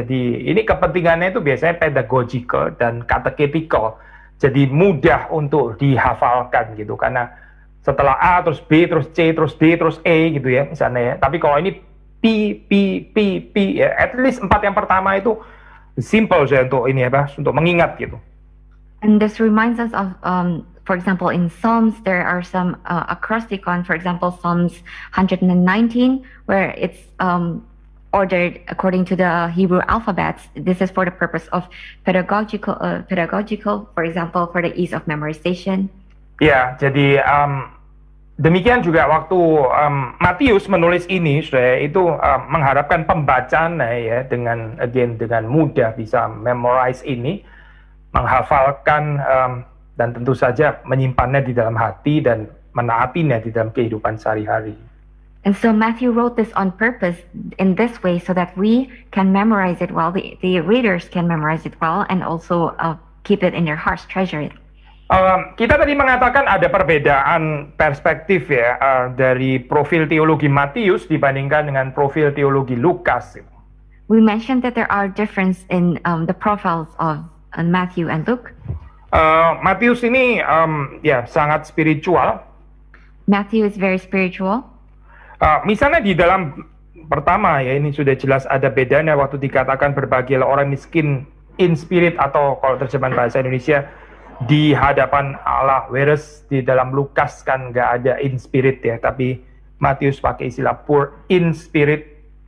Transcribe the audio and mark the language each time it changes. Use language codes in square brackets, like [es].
[id] Jadi ini kepentingannya itu biasanya pedagogical dan catechetical. Jadi mudah untuk dihafalkan gitu, karena setelah A terus B terus C terus D terus E gitu ya misalnya ya. Tapi kalau ini P ya, at least 4 yang pertama itu simple saja untuk ini untuk mengingat gitu. [en] And this reminds us of for example in Psalms there are some acrosticon, for example Psalms 119 where it's ordered according to the Hebrew alphabets. This is for the purpose of pedagogical, for example, for the ease of memorization. [id] Ya, jadi demikian juga waktu Matius menulis ini, itu mengharapkan pembacanya ya dengan mudah bisa memorize ini, menghafalkan dan tentu saja menyimpannya di dalam hati dan menaatinya di dalam kehidupan sehari-hari. [en] And so Matthew wrote this on purpose in this way so that we can memorize it well, the readers can memorize it well, and also keep it in their hearts, treasure it. [id] Kita tadi mengatakan ada perbedaan perspektif ya dari profil teologi Matius dibandingkan dengan profil teologi Lukas. [en] We mentioned that there are difference in the profiles of Matthew and Luke. [id] Matius ini ya sangat spiritual. [en] Matthew is very spiritual. [id] Misalnya di dalam pertama ya, ini sudah jelas ada bedanya waktu dikatakan berbahagialah orang miskin [en] in spirit, [id] atau kalau terjemahan bahasa Indonesia di hadapan Allah, whereas di dalam Lukas kan nggak ada in spirit ya, tapi Matius pakai istilah [en] poor in spirit.